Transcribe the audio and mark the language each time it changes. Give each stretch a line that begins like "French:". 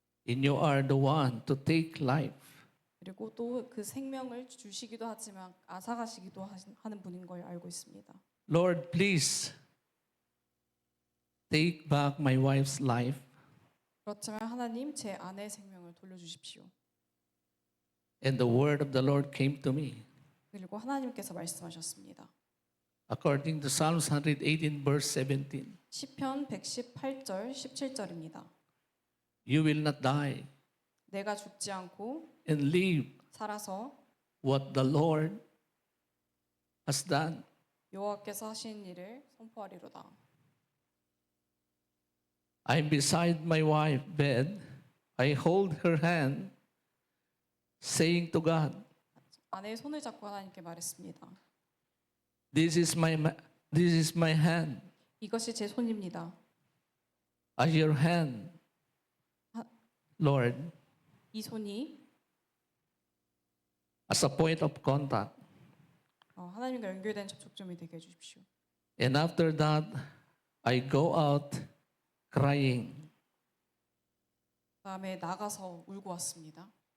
English: And you are the one to take life.
Korean: 그리고 또 그 생명을 주시기도 하지만 앗아가시기도 하는 분인 걸 알고 있습니다.
English: Lord, please take back my wife's life.
Korean: 그렇지만 하나님, 제 아내의 생명을 돌려주십시오.
English: And the word of the Lord came to me.
Korean: 그리고 하나님께서 말씀하셨습니다.
English: According to Psalms 118 verse 17.
Korean: 시편 118절 17절입니다.
English: You will not die
Korean: 내가 죽지 않고
English: and live
Korean: 살아서
English: what the Lord has done.
Korean: 여호와께서 하신 일을 선포하리로다.
English: I'm beside my wife's bed. I hold her hand, saying to God,
Korean: 아내의 손을 잡고 하나님께 말했습니다.
English: this is my hand.
Korean: 이것이 제 손입니다.
English: As your hand, Lord,
Korean: 이 손이
English: as a point of contact.
Korean: 하나님과 연결된 접촉점이 되게 해주십시오.
English: And after that, I go out crying.
Korean: 다음에 나가서 울고 왔습니다.